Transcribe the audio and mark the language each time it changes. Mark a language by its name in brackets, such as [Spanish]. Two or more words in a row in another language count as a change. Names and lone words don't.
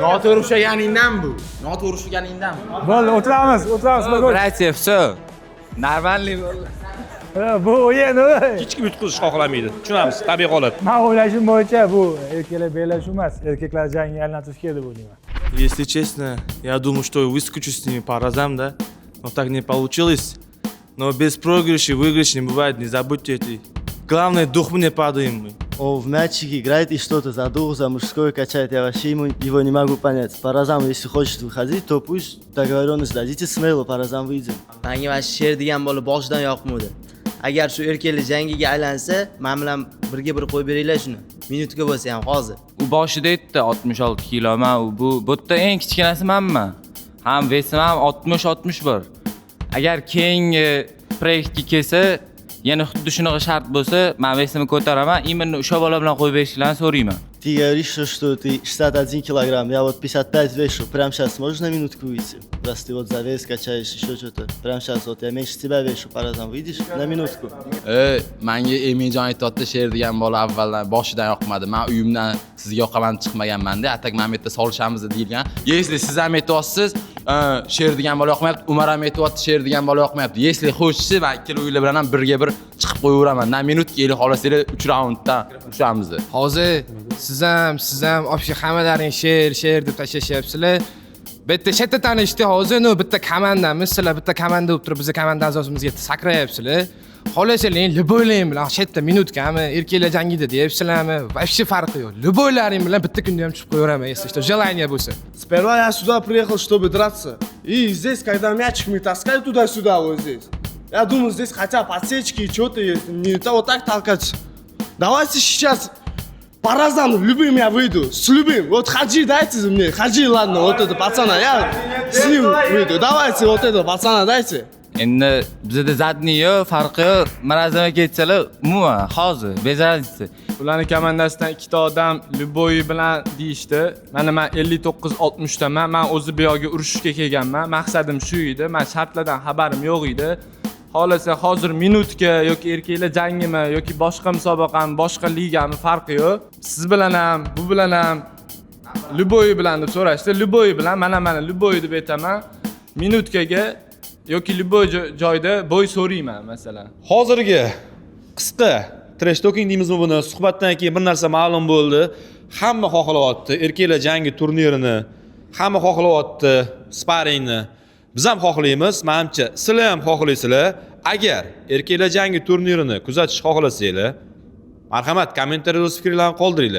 [Uzbek] Noto'g'ri ushlaganingdan bu. Noto'g'ri ushlaganingdan. Bo'ldi, o'tiramiz. [Russian] Bratья, всё. Нормальный bo'ldi. [Uzbek] Bu o'yin. Hech kim yutqizish xohlamaydi. Tushunamiz, tabiiy holat. Men o'ylashim bo'yicha bu erkaklar bellashuv emas, erkaklar jangiga aylantirish kerak deb o'ylayman. [Russian] Если честно, я думал, что я выскочу с ними по разам, да? Но так не получилось. Но без проигрыша выигрыш не бывает, не забудьте это. Главное, дух мы не падаем. Он в мячик играет и что-то за дух, за мужское качает. Я вообще его не могу понять. По разам, если хочет выходить, то пусть договоренность дадите смело, по разам выйдем. [Uzbek] Menga mana sher degan bola boshidan yoqmadi. Agar shu erkaklar jangiga aylansa, men bilan birga bir qo'yib beringlar shuni. Minutga bo'lsa ham hozir. U boshida aytdi 66 kiloman, bu yerda eng kichkinasi menman. Ham vesim ham 60-61. Agar keyingi proyektga kelsa, yana xuddi shunaqa shart bo'lsa, men vesimni ko'taraman, именно o'sha bola bilan qo'yib berishlarini so'rayman. [Russian] Ты говоришь, что ты 61 килограмм, я вот 55 вешу. Прямо сейчас можешь на минутку выйти? Раз ты вот за вес качаешь, еще что-то. Прямо сейчас вот я меньше тебя вешу, по разам выйдешь? На минутку. [Uzbek] Menga Eminjon aytayotdi, sher degan bola avvaldan boshidan yoqmadi. Men uyimdan sizga yoqaman chiqmaganman-da, atak men bu yerda solishamiz deyilgan. Если siz ham aytyapsiz, sher degan bola yoqmayapti, Umar ham aytyapti, sher degan bola yoqmayapti. Если xo'shsiz, men ikkala o'yinlar bilan ham birga bir chiqib qo'yaveraman. [Russian] На минут [Uzbek] kelib xohlasanglar 3 raunddan ushamiz. Hozir siz ham obshi hammalaring sher deb tashlashyapsizlar. Bitta shetda tanishdi hozir, bitta komandamiz, sizlar bitta komanda bo'lib turib, biz komanda a'zomizga sakrayapsizlar. Xohlasanglar liboylaring bilan shetda minutkami, erkaklar jangida deyapsizlarmi? Вообще farqi yo'q. Liboylaring bilan bitta kunda ham chiqib qo'yaveraman, [Russian] если что, желание bo'lsa. Сперва я сюда приехал, чтобы драться. И здесь, когда мячик мы таскали туда-сюда, вот здесь. Я думаю, здесь хотя подсечки и что-то есть. Нельзя вот так толкать. Давайте сейчас по разным, любым я выйду. С любым. Вот Хаджи дайте мне. Хаджи, ладно, вот это пацана. Я с ним выйду. Давайте вот это пацана дайте. [Uzbek] Endi bizda zadniy yo'q, farqi yo'q. Marazam aka aytsalar, umuman hozir [Russian] без разницы. [Uzbek] Ularni komandasidan ikkita odam Lyuboy bilan deyishdi. Mana men 59-60 daman. Men o'zi bu yoqqa urushishga kelganman. Maqsadim shu edi. Men shartlardan xabarim yo'q edi. Xohlasa hozir minutga yoki erkaklar jangimi yoki boshqa musobaqami, boshqa ligami farqi yo'q. Siz bilan ham, bu bilan ham Lyuboy bilan deb so'rashdi. Lyuboy bilan mana Lyuboy deb aytaman. Minutkaga yoki Lyuboy joyda bo'y so'rayman masalan. Hozirgi qisqa [English] trash talking [Uzbek] deymizmi buni? Suhbatdan keyin bir narsa ma'lum bo'ldi. Hamma xohlayapti erkaklar jangi turnirini, hamma xohlayapti sparingni. Biz ham xohlaymiz, menimcha, sizlar ham xohlaysizlar. Agar erkaklar jangi turnirini kuzatish xohlasanglar, marhamat kommentariyada o'z fikringizni qoldiringlar.